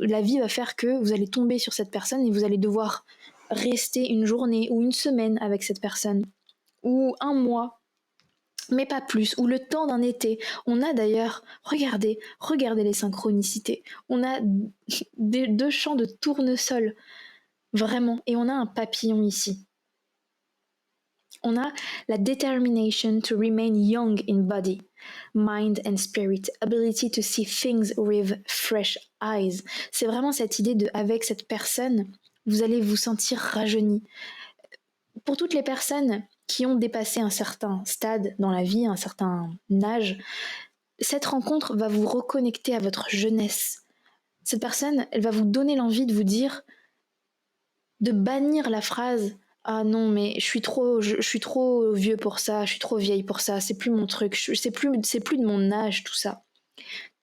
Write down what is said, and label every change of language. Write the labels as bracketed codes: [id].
[fr] La vie va faire que vous allez tomber sur cette personne et vous allez devoir rester une journée ou une semaine avec cette personne, ou un mois, mais pas plus, ou le temps d'un été. On a d'ailleurs, regardez les synchronicités, on a deux champs de tournesol, vraiment, et on a un papillon ici. On a la [en] determination to remain young in body, mind and spirit, ability to see things with fresh eyes. [fr] C'est vraiment cette idée de, avec cette personne, vous allez vous sentir rajeuni. Pour toutes les personnes qui ont dépassé un certain stade dans la vie, un certain âge, cette rencontre va vous reconnecter à votre jeunesse. Cette personne, elle va vous donner l'envie de vous dire, de bannir la phrase « Ah non, mais je suis trop vieux pour ça, je suis trop vieille pour ça, c'est plus mon truc, c'est plus de mon âge tout ça ».